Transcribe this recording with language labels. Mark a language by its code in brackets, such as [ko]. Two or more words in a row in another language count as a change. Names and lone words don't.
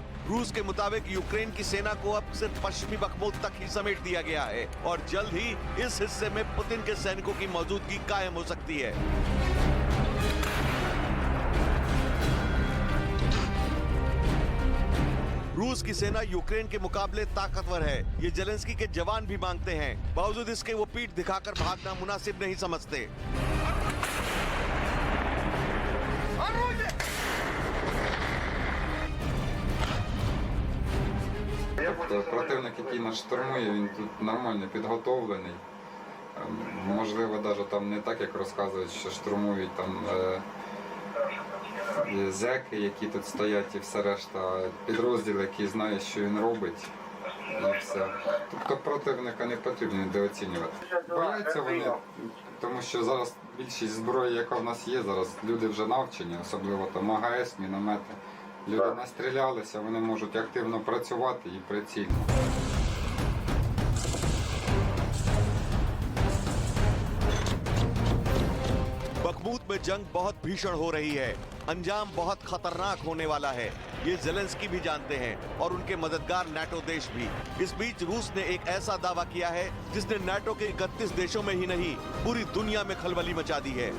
[hi] रूस के मुताबिक यूक्रेन की सेना को अब सिर्फ पश्चिमी बखमुत तक ही समेट दिया गया है और जल्द ही इस हिस्से में पुतिन के सैनिकों की मौजूदगी कायम हो सकती है। रूस की सेना यूक्रेन के मुकाबले ताकतवर है, ये जेलेंस्की के जवान भी मांगते हैं। बावजूद इसके वो पीठ दिखाकर भागना मुनासिब नहीं समझते। [uk] Противник, який нас штурмує, він тут нормально підготовлений. Можливо, навіть там не так, як розказують, що штурмують там зеки, які тут стоять, і все решта, підрозділ, який знає, що він робить, і все. Тобто противника не потрібно недооцінювати. Бояться вони, тому що зараз більшість зброї, яка в нас є, зараз люди вже навчені, особливо там АГС, міномети. Люди настрілялися, вони можуть активно працювати і прицільно. [hi] बखमुत में जंग बहुत भीषण हो रही है, अंजाम बहुत खतरनाक होने वाला है, ये जेलेंस्की भी जानते हैं और उनके मददगार नाटो देश भी। इस बीच रूस ने एक ऐसा दावा किया है जिसने नाटो के 31 देशों में ही नहीं पूरी दुनिया में खलबली मचा दी है।